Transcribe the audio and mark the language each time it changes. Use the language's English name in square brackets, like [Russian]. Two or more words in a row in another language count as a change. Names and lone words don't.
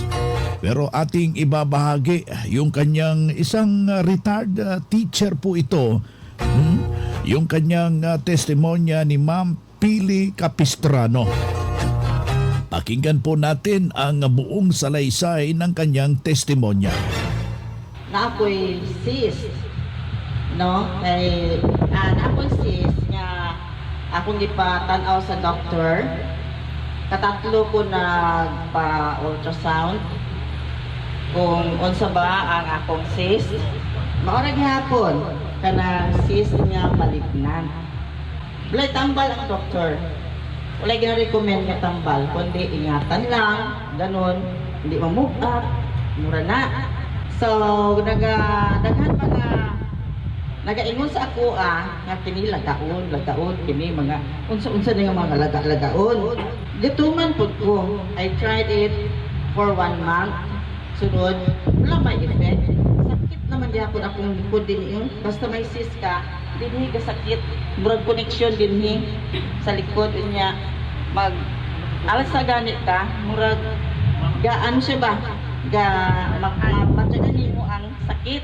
[Filipino] Pero ating ibabahagi yung kanyang isang retired teacher po ito. Yung kanyang testimonya ni Ma'am Pili Capistrano. Pakinggan po natin ang buong salaysay ng kanyang testimonya. [Cebuano] Na ako'y sis, no? Kay, na ako'y sis nga akong ipatanaw sa doktor. Katatlo ko nagpa-ultrasound kung unsa ba ang akong sis. Maorag hapon kanang sis nga malignan. Walay tambal ang doktor. Walay gina-recommend nga tambal, [Filipino] kundi ingatan lang, ganun, hindi ma-move up, [Cebuano] mura na. So, daghan nagaingon sa ako nga kini lagaon, kini mga unsa-unsa na nga mga lagaon. Gatuman pud ko. [English] I tried it for 1 month. [Cebuano] Sunod, wala may effect. Sakit naman gyapon akong likod din basta may sis ka, dinhi ka sakit. Murag connection dinhi sa likod niya. Alas sa ganit ka, murag gaan siya ba? Matyagan mo ang sakit.